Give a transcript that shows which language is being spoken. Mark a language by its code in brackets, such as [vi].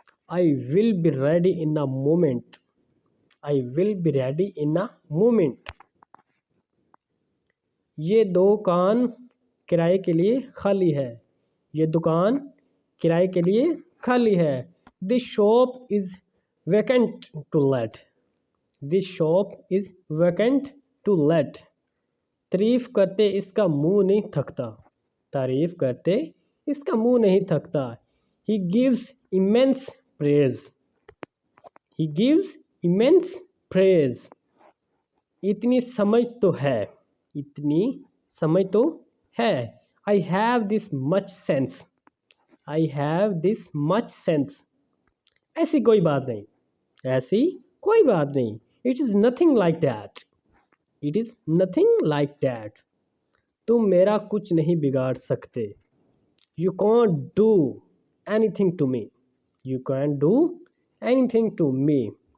[en] I will be ready in a moment. I will be ready in a moment. [hi] ये दुकान किराए के लिए खाली है। ये दुकान किराए के लिए खाली है। [en] This shop is vacant to let. This shop is vacant to let. [hi] तारीफ करते इसका मुंह नहीं थकता। तारीफ करते इसका मुंह नहीं थकता। [en] He gives immense praise. He gives immense praise. [hi] इतनी समझ तो है। इतनी समझ तो है। [en] I have this much sense. I have this much sense. [hi] ऐसी कोई बात नहीं। ऐसी कोई बात नहीं। [en] It is nothing like that. It is nothing like that. [hi] तुम मेरा कुछ नहीं बिगाड़ सकते। [en] You can't do anything to me. You can't do anything to me.